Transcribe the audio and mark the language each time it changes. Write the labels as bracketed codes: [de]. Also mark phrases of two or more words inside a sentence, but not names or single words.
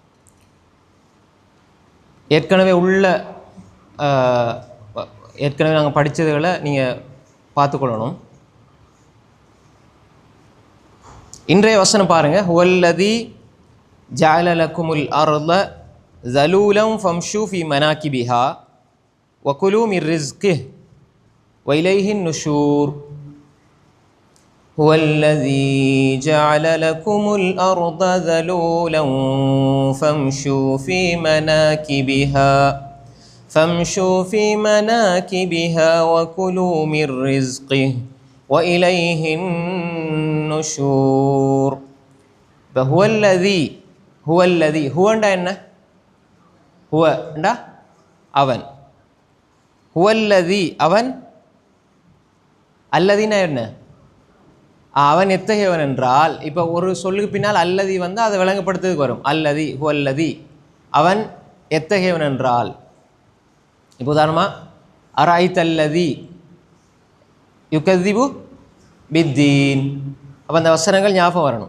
[ta] ஏற்கனவே நாங்கள் படித்ததுகளை நீங்கள் பார்த்துக்கொள்ளணும். இன்றைய வசனம் பாருங்கள். [ar] هو الذي جعل لكم الأرض ذلولا فامشوا في مناكبها وكلوا من رزقه وإليه النشور. هو الذي جعل لكم الأرض ذلولا فامشوا في مناكبها وكلوا من رزقه وإليه النشور. هو الذي هو என்ன? [ta] هو அவன். [ar] هو الذي [ta] அவன். அல்லதினா என்ன? அவன் எத்தகையவன் என்றால், இப்போ ஒரு சொல்லுக்கு பின்னால் அல்லதி வந்தால் அதை விளங்கப்படுத்துறதுக்கு வரும். [ar] الذي هو الذي, [ta] அவன் எத்தகையவன் என்றால். இப்போ உதாரணமாக [ar] أرأيت الذي يكذب بالدين, [ta] அப்போ அந்த வசனங்கள் ஞாபகம் வரணும்.